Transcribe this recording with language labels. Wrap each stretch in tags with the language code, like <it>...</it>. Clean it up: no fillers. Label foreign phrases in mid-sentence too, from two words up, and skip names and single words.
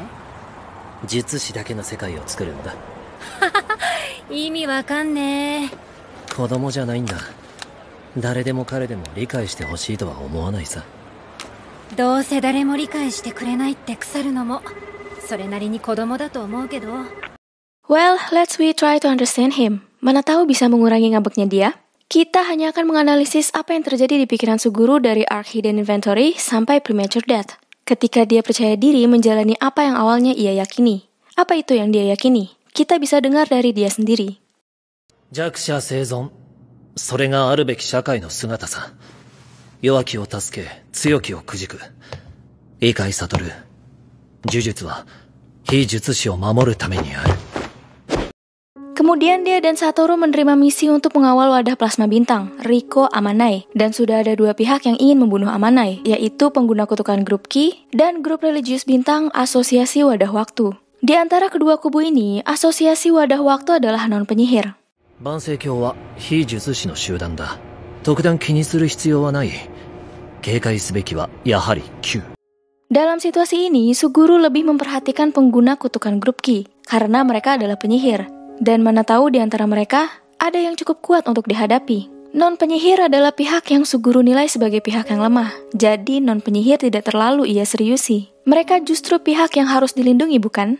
<ja>術師だけの世界を作るんだ。意味わかんねえ。子供じゃないんだ。誰でも彼でも理解してほしいとは思わないさ。どうせ誰も理解してくれないって腐るのもそれなりに子供だと思うけど。</ja> <en>Well, let's we try to understand him.</en> <id>Mana tahu bisa mengurangi ngambeknya dia? Kita hanya akan menganalisis apa yang terjadi di pikiran Suguru dari Arc Hidden Inventory sampai Premature Death. Ketika dia percaya diri menjalani apa yang awalnya ia yakini. Apa itu yang dia yakini? Kita bisa dengar dari dia sendiri.</id> <ja>弱者生存。それがあるべき社会の姿さ。弱きを助け、強きをくじく。理解悟る。呪術は、非術師を守るためにある。</ja> <id>Kemudian dia dan Satoru menerima misi untuk mengawal wadah plasma bintang, Riko Amanai. Dan sudah ada dua pihak yang ingin membunuh Amanai, yaitu pengguna kutukan grup Ki dan grup religius bintang Asosiasi Wadah Waktu. Di antara kedua kubu ini, Asosiasi Wadah Waktu adalah non-penyihir.</id> <ja>万世教は非術師の集団だ。特段気にする必要はない。警戒すべきはやはり Q。</ja> <id>Dalam situasi ini, Suguru lebih memperhatikan pengguna kutukan grup Ki, karena mereka adalah penyihir. Dan mana tahu di antara mereka, ada yang cukup kuat untuk dihadapi. Non-penyihir adalah pihak yang Suguru nilai sebagai pihak yang lemah. Jadi non-penyihir tidak terlalu ia seriusi. Mereka justru pihak yang harus dilindungi, bukan?</id>